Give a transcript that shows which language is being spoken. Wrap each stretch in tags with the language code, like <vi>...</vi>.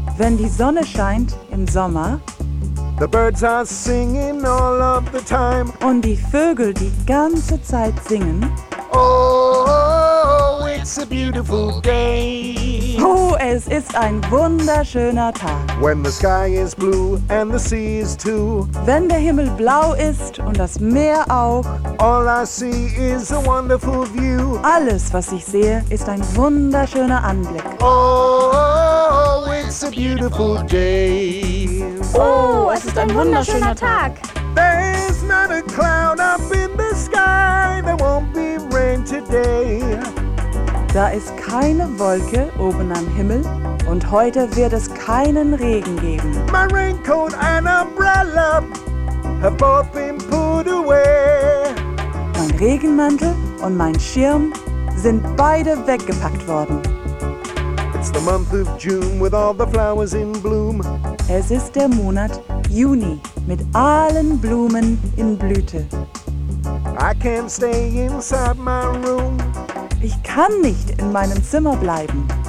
<de>Wenn die Sonne scheint im Sommer.</de> <en>The birds are singing all of the time.</en> <de>Und die Vögel die ganze Zeit singen.</de> <en>Oh, oh, it's a beautiful day.</en> <de>Oh, es ist ein wunderschöner Tag.</de> <en>When the sky is blue and the sea is too.</en> <de>Wenn der Himmel blau ist und das Meer auch.</de> <en>All I see is a wonderful view.</en> <de>Alles, was ich sehe, ist ein wunderschöner Anblick.</de> <en>Oh, oh, it's a beautiful day.</en> <de>Oh, es ist ein wunderschöner Tag.</de> <en>There's not a cloud up in the sky. There won't be rain today.</en> <de>Da ist keine Wolke oben am Himmel und heute wird es keinen Regen geben.</de> <en>My raincoat and umbrella have both been put away.</en> <de>Mein Regenmantel und mein Schirm sind beide weggepackt worden.</de> <en>It's the month of June with all the flowers in bloom.</en> <de>Es ist der Monat Juni mit allen Blumen in Blüte.</de> <en>I can't stay inside my room.</en> <de>Ich kann nicht in meinem Zimmer bleiben.</de>